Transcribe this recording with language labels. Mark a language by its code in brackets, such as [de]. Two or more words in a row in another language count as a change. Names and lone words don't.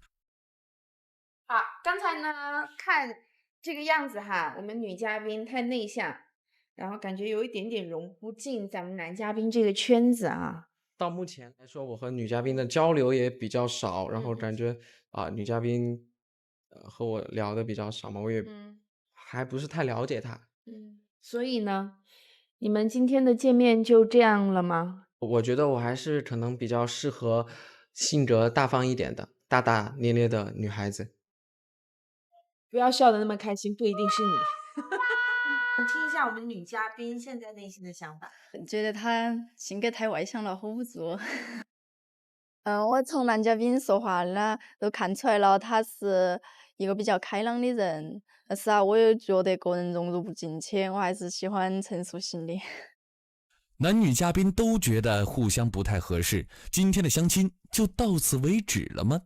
[zh] 剛才呢看這個樣子哈，我們女嘉賓太內向，然後感覺有一點點融不進咱們男嘉賓這個圈子啊。到目前來說，我和女嘉賓的交流也比較少，然後感覺女嘉賓和我聊的比較少嘛，我也還不是太了解她。所以呢，你們今天的見面就這樣了嗎？我觉得我还是可能比较适合性格大方一点的、大大咧咧的女孩子。不要笑得那么开心，不一定是你。听一下我们女嘉賓現在內心的想法。覺得他性格太外向了 ，hold 不住。我從男嘉賓說話呢都看出來了，他是一個比較開朗的人。但是啊，我又覺得個人融入不進去，我還是喜歡成熟型的。男女嘉賓都覺得互相不太合適，今天的相親就到此為止了嗎？